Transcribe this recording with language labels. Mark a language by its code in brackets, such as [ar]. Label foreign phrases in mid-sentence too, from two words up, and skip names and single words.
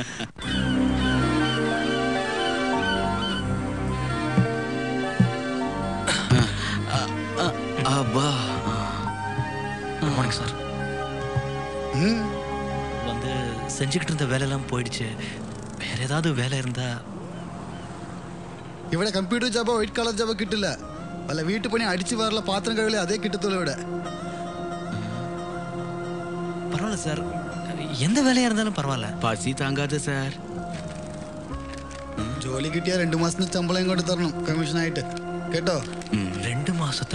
[en] Abba. Good morning, sir. [ta] வந்து செஞ்சுக்கிட்டு இருந்த வேலையெல்லாம் போயிடுச்சு. வேற ஏதாவது வேலை இருந்தா? [ml] ഇവിടെ കമ്പ്യൂട്ടർ ജോബോ [en] white colour [ml] ജോബോ കിട്ടില്ല. വല്ല വീട്ടുപണി അടിച്ചു വാറല പാത്രം കഴുകലേ അതേ കിട്ടത്തുള്ളൂ ഇവിടെ. [ta] பரவாயில்ல சார், எந்த வேலையா இருந்தாலும் பரவாயில்ல. பசி தாங்காதே சார். [ml] ജോലി കിട്ടിയാൽ 2 മാസത്തിന് ശമ്പളം ഇങ്ങോട്ട് തരണം കമ്മീഷനായിട്ട്. കേട്ടോ? 2 മാസത്തെ.